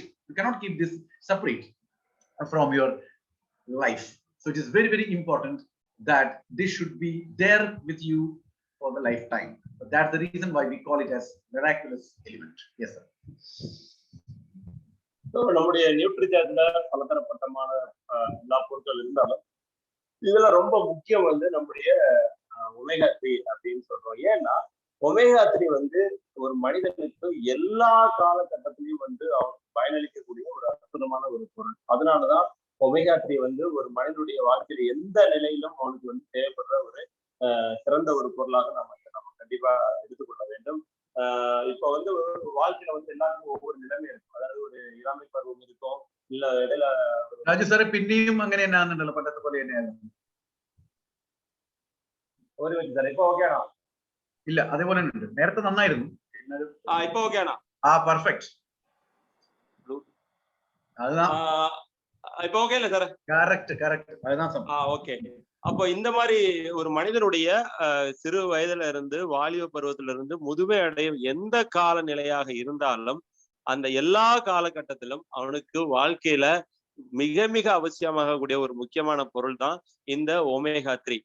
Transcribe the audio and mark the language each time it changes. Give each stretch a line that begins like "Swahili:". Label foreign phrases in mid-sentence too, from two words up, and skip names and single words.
English: You cannot keep this separate from your life. So it is very, very important that this should be there with you for the lifetime. But that's the reason why we call it as miraculous element. Yes sir.
Tamil: So நம்முடைய நியூட்ரிசார்ஜ்ல பலதரப்பட்டமான எல்லா பொருட்கள் இருந்தாலும் இதுல ரொம்ப முக்கியம் வந்து நம்முடைய ஒமேகா 3 அப்படின்னு சொல்றோம். ஏன்னா ஒமேகா 3 வந்து ஒரு மனிதனுக்கு எல்லா காலகட்டத்திலையும் வந்து அவனுக்கு பயனளிக்கக்கூடிய ஒரு அற்புதமான ஒரு பொருள். அதனாலதான் ஒமேகா 3 வந்து ஒரு மனிதனுடைய வாழ்க்கையில எந்த நிலையிலும் அவனுக்கு வந்து தேவைப்படுற ஒரு சிறந்த ஒரு பொருளாக நம்ம கண்டிப்பா எடுத்துக்கொள்ள வேண்டும். இப்ப வந்து வாழ்க்கையில வந்து எல்லாருக்கும் ஒவ்வொரு நிலைமை இருக்கும். அதாவது ஒரு இளமை பருவம் இருக்கும், இல்ல இடையில
Malayalam: രാജു സാറെ പിന്നെയും അങ്ങനെ തന്നെയാണെന്നല്ലോ പണ്ടത്തെ പോലെ തന്നെയാണ്. ഒരു മിനിറ്റ് സാർ. ഇപ്പൊ ഓക്കെ ആണോ? ഇല്ല, അതേപോലെ ഉണ്ട്. നേരത്തെ നന്നായിരുന്നു. ഇപ്പൊ ഓക്കെ ആണോ? പെർഫെക്റ്റ്.
Tamil: அதுதான் இப்போ ஓகே இல்ல சார்? கரெக்ட் அதுதான். ஓகே. அப்போ இந்த மாதிரி ஒரு மனிதனுடைய சிறு வயதுல இருந்து வாலிப பருவத்துல இருந்து முதுமை அடையும் எந்த காலநிலையாக இருந்தாலும் அந்த எல்லா காலகட்டத்திலும் அவனுக்கு வாழ்க்கையில மிக மிக அவசியமாக கூடிய ஒரு முக்கியமான பொருள் தான் இந்த ஒமேகா 3.